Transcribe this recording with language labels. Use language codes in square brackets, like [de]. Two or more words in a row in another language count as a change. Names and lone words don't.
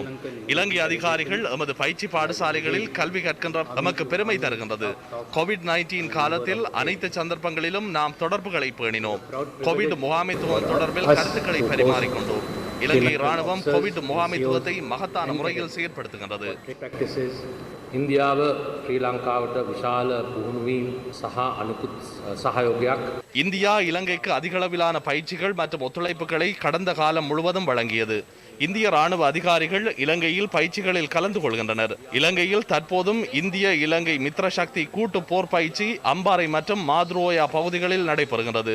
[ta] இலங்கை அதிகாரிகள் எமது பயிற்சி பாடசாலைகளில் கல்வி கற்கின்ற நமக்கு பெருமை தருகின்றது. கோவிட்-19 காலத்தில் அனைத்து சந்தர்ப்பங்களிலும் நாம் தொடர்புகளை பேணினோம். கோவிட் முகாமைத்துவம் தொடர்பில் கருத்துக்களை பரிமாறிக்கொண்டோம். இலங்கை ராணுவம் கோவிட் முகாமைத்துவத்தை மகத்தான முறையில் செயற்படுத்துகின்றது. [si] இந்தியாව ශ්‍රී ලංකාවට විශාල පුහුණුවීම් සහ අනිකුත් සහයෝගයක් [ta] இந்தியா இலங்கைக்கு அதிகளவிலான பயிற்சிகள் மற்றும் ஒத்துழைப்புகளை கடந்த காலம் முழுவதும் வழங்கியது. இந்திய ராணுவ அதிகாரிகள் இலங்கையில் பயிற்சிகளில் கலந்து கொள்கின்றனர். இலங்கையில் தற்போதும் இந்திய இலங்கை மித்ர சக்தி கூட்டு போர் பயிற்சி அம்பாறை மற்றும் மாத்ரோயா பகுதிகளில் நடைபெறுகிறது.